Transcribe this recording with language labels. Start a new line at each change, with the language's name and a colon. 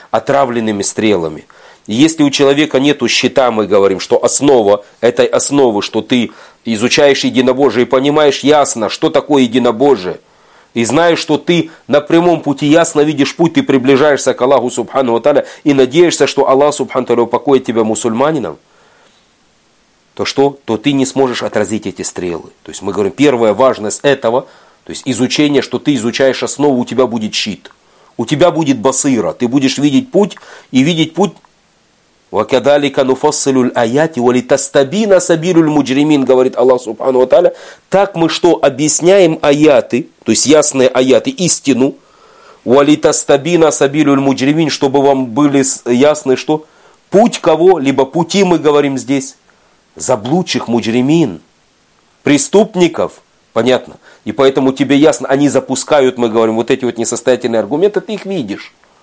Russian: Отравленными стрелами. Если у человека нету щита, мы говорим, что основа этой основы, что ты изучаешь единобожие и понимаешь ясно, что такое единобожие, и знаешь, что ты на прямом пути ясно видишь путь, ты приближаешься к Аллаху Субхану Аталя и надеешься, что Аллах Субхану Аталя упокоит тебя мусульманином, то что? То ты не сможешь отразить эти стрелы. То есть мы говорим, первая важность этого, то есть изучение, что ты изучаешь основу, у тебя будет щит. У тебя будет басыра. Ты будешь видеть путь и видеть путь.
Arabic: وَكَدَلِكَ نُفَصِّلُ الْآيَاتِ وَلِتَسْتَبِينَ سَبِيلُ الْمُجْرِمِينَ,
Russian: говорит
Arabic: Аллах Субхану Ва Тааля.
Russian: Так мы что, объясняем аяты, то есть ясные аяты, истину,
Arabic: وَلِتَسْتَبِينَ سَبِيلُ الْمُجْرِمِينَ,
Russian: чтобы вам были ясны, что путь кого, либо пути, мы говорим здесь, заблудших муджримин, преступников, понятно, и поэтому тебе ясно, они запускают, мы говорим, вот эти вот несостоятельные аргументы, ты их видишь.